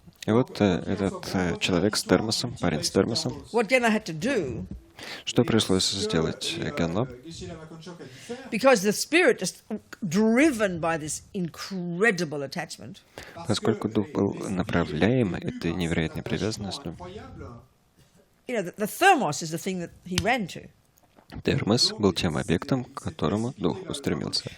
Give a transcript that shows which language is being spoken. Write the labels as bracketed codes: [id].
[ru] И вот этот человек с термосом, парень с термосом, [en] what Genla had to do, [ru] что пришлось сделать Генло? [en] because the spirit just driven by this incredible attachment, [ru] Поскольку дух был направляем этой невероятной привязанностью, [en] you know, the thermos is the thing that he ran to. [ru] термос был тем объектом, к которому дух устремился.